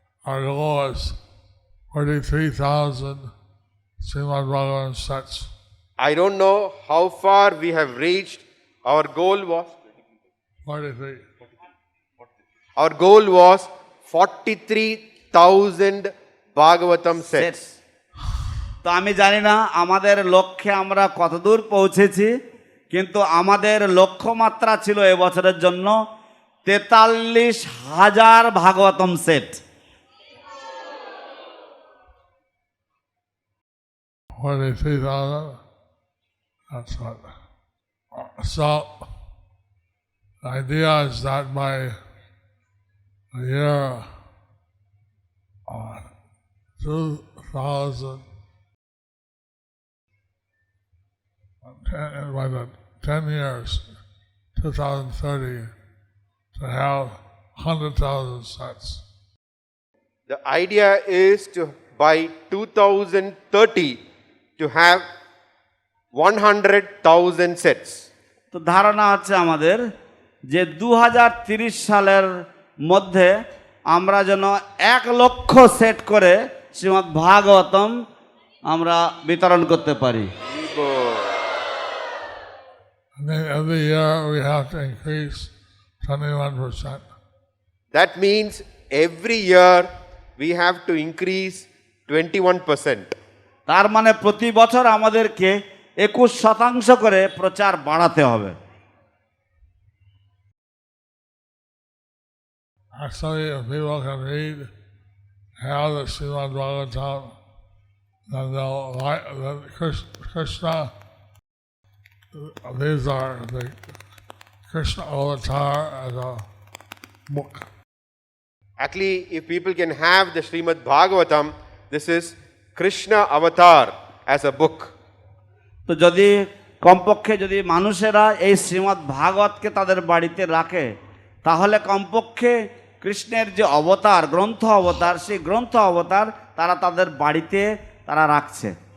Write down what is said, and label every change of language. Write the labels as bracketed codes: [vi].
[en] Our goal is 43,000 Śrīmad-Bhāgavatam sets. I don't know how far we have reached. Our goal was 43. Our goal was 43,000 Bhagavatam sets. [bn] তো আমি জানি না আমাদের লক্ষ্যে আমরা কতদূর পৌঁছেছি, কিন্তু আমাদের লক্ষ্যমাত্রা ছিল এবছরের জন্য 43,000 Bhagavatam set. [en] 43,000. That's what. So the idea is that by the year 2000, by the 10 years, 2030, to have 100,000 sets. The idea is to, by 2030, to have 100,000 sets. [bn] তো ধারণা হচ্ছে আমাদের যে 2030 সালের মধ্যে আমরা যেন 1 লক্ষ সেট করে শ্রীমদ্ ভাগবতম আমরা বিতরণ করতে পারি। [en] And then every year we have to increase 21%. That means every year we have to increase 21%. [bn] তার মানে প্রতি বছর আমাদেরকে 21% করে প্রচার বাড়াতে হবে। [en] Actually, if people can read how the Śrīmad-Bhāgavatam, then they'll like the Krishna. These are the Krishna avatar as a book. Actually, if people can have the Śrīmad-Bhāgavatam, this is Krishna avatar as a book. [bn] তো যদি কমপক্ষে যদি মানুষেরা এই শ্রীমদ্ ভাগবতকে তাদের বাড়িতে রাখে, তাহলে কমপক্ষে কৃষ্ণের যে অবতার, গ্রন্থ অবতার, সেই গ্রন্থ অবতার তারা তাদের বাড়িতে তারা রাখছে।